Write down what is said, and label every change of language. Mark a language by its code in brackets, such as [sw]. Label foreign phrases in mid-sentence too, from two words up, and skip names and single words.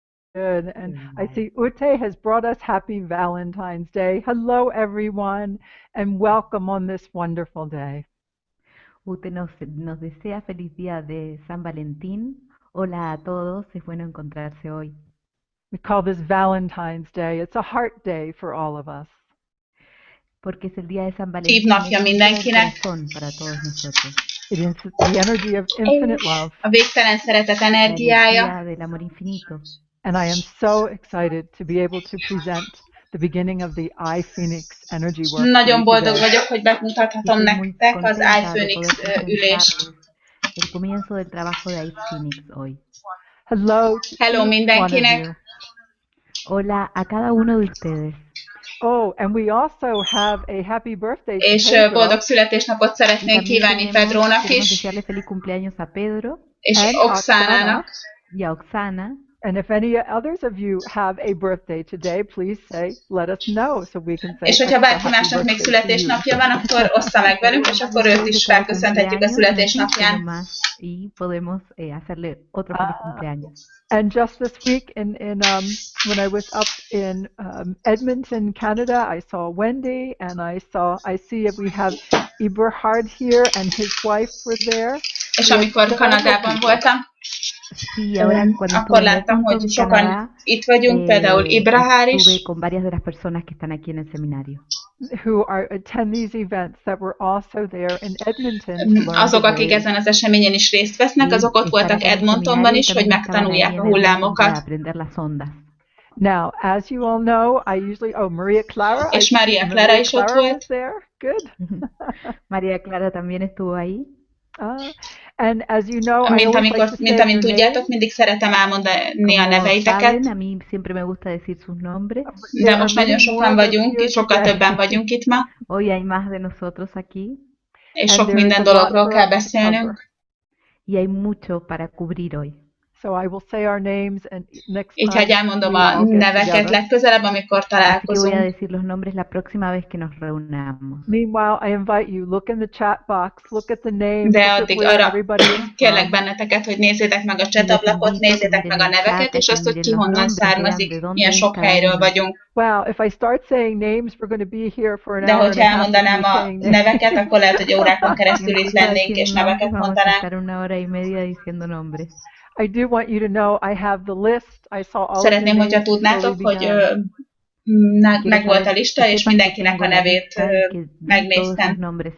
[en] Good. And I see Ute has brought us happy Valentine's Day. Hello, everyone, and welcome on this wonderful day. [es] Ute nos desea feliz día de San Valentín. Hola a todos, es bueno encontrarse hoy. [en] We call this Valentine's Day. It's a heart day for all of us. [es] Porque es el día de San Valentín. [hu] Napja mindenkinek. [es] Para todos nosotros. [en] It is the energy of infinite love. [hu] A végtelen szeretet energiája. [es] Del amor infinito. [en] And I am so excited to be able to present the beginning of the iPhoenix energy work. [hu] Nagyon boldog vagyok, hogy bemutathatom nektek az iFőnix ülést. [es] El comienzo del trabajo de iFőnix hoy. [en] Hello [hu] mindenkinek. [es] Hola a cada uno de ustedes. [en] Oh, and we also have a happy birthday to [hu] És Pedro. boldog születésnapot szeretnénk kívánni Pedrónak is. [es] Feliz cumpleaños a Pedro. [hu] És Oxánának. [es] Y a Oxana. [en] And if any others of you have a birthday today, please let us know so we can say. [hu] És hogyha bárki másnak még születésnapja van, akkor ossza meg velünk, és akkor őt is felköszönhetjük a születésnapján. [es] Y podemos hacerle otro feliz cumpleaños. [en] And just this week, when I was up in Edmonton, Canada, I saw Wendy, and I see we have Eberhard here, and his wife were there. [hu] És amikor Kanadában voltam, akkor láttam, hogy sokan itt vagyunk, például Eberhard is. [es] Con varias de las personas que están aquí en el seminario. [en] Who attend these events that were also there in Edmonton. [hu] Azok, akik ezen az eseményen is részt vesznek, azok ott voltak Edmontonban is, hogy megtanulják a hullámokat. [en] Now, as you all know, I usually Maria Clara. [hu] És Maria Clara is ott volt. [en] Good. [es] Maria Clara también estuvo ahí. [en] And as you know, [hu] mint amint tudjátok, mindig szeretem elmondani a neveiteket. [es] A mí siempre me gusta decir sus nombres. [hu] De most nagyon sokan vagyunk, és sokkal többen vagyunk itt ma. [es] Hoy hay más de nosotros aquí. [hu] És sok minden dologról kell beszélnünk. [es] Y hay mucho para cubrir hoy. [en] So I will say our names and next time. [hu] Így hogy elmondom a neveket legközelebb, amikor találkozunk. [es] Voy a decir los nombres la próxima vez que nos reunamos. [en] Meanwhile, I invite you, look in the chat box, look at the names. [hu] De addig arra kérlek benneteket, hogy nézzétek meg a chat ablakot, nézzétek meg a neveket, és azt, hogy ki honnan származik, milyen sok helyről vagyunk. [en] Wow, if I start saying names, we're going to be here for an hour. [hu] De hogyha elmondanám a neveket, akkor lehet, hogy órákon keresztül itt lennénk, és neveket mondanánk. [en] I do want you to know I have the list. I saw all. [hu] Szeretném, hogyha tudnátok, hogy megvolt a lista, és mindenkinek a nevét megnéztem.